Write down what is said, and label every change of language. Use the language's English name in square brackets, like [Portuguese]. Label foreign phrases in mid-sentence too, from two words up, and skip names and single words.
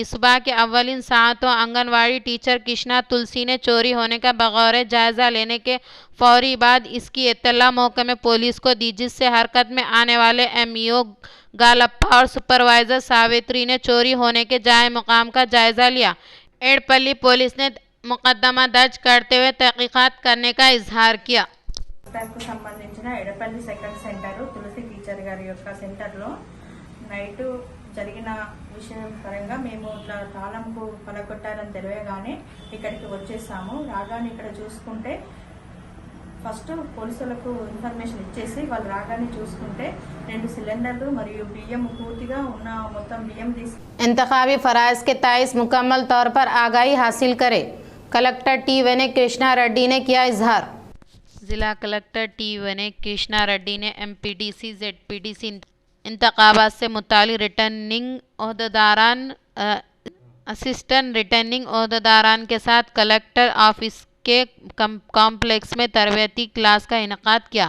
[Urdu] صبح کے اولین ساعتوں آنگن واڑی ٹیچر کرشنا تلسی نے چوری ہونے کا بغور جائزہ لینے کے فوری بعد اس کی اطلاع محکمہ پولیس کو دی، جس سے حرکت میں آنے والے ایم ای او گالپا اور سپروائزر ساوتری نے چوری ہونے کے جائے مقام کا جائزہ لیا۔ ایڑپلی پولیس نے مقدمہ درج کرتے ہوئے تحقیقات کرنے کا اظہار کیا۔ [Telugu] కు సంబంధించిన ఎడపల్లి [English] second center [Telugu] తులసి టీచర్ గారి యొక్క సెంటర్లో నైట్ జరిగిన విషయం పరంగా మేము ఇట్లా తాళంకు పలకొట్టారని తెలియగానే ఇక్కడికి వచ్చేసాము। రాగానే ఇక్కడ చూసుకుంటే ఫస్ట్ పోలీసులకు ఇన్ఫర్మేషన్ ఇచ్చేసి వాళ్ళు రాగానే చూసుకుంటే 2 సిలిండర్లు మరియు బియ్యం పూర్తిగా ఉన్న మొత్తం బియ్యం [Urdu] انتخابی فرائض کے تئیں مکمل طور پر آگاہی حاصل کرے، کلکٹر ٹی ونے کرشنا ریڈی نے کیا اظہار۔ ضلع کلکٹر ٹی ونے کرشنا ریڈی نے ایم پی ڈی سی زیڈ پی ڈی سی انتخابات سے متعلق ریٹرننگ عہدیداران اسسٹنٹ ریٹرننگ عہدیداران کے ساتھ [English] collector office [Urdu] کے کمپلیکس میں تربیتی کلاس کا انعقاد کیا۔